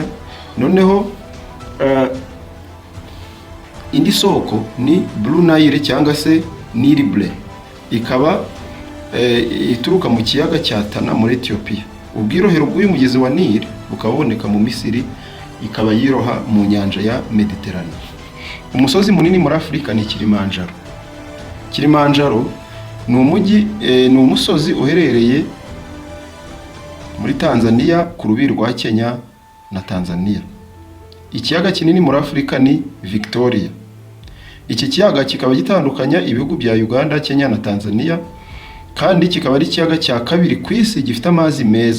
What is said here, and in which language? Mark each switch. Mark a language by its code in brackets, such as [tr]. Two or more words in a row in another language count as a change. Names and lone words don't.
[rw] Noneho indi soko ni Blue Nile cyangwa se Nile Blue, ikaba ituruka mu kiyaga cya Tana muri Ethiopia. Ubwirohero bw'uyu mugezi wa Nile bukaba buboneka mu Misiri, ikaba yiroha mu nyanja ya Mediterane. Umusozi munini muri Afurika ni Kilimanjaro. Kilimanjaro ni umusozi uherereye muri Tanzania ku rubibi rwa Kenya na Tanzania. Ikiyaga kinini muri Afurika ni Victoria. Iki kiyaga kikaba gitandukanya ibihugu bya Uganda, Kenya na Tanzania, kandi kikaba ari ikiyaga cya kabiri ku isi gifite amazi meza.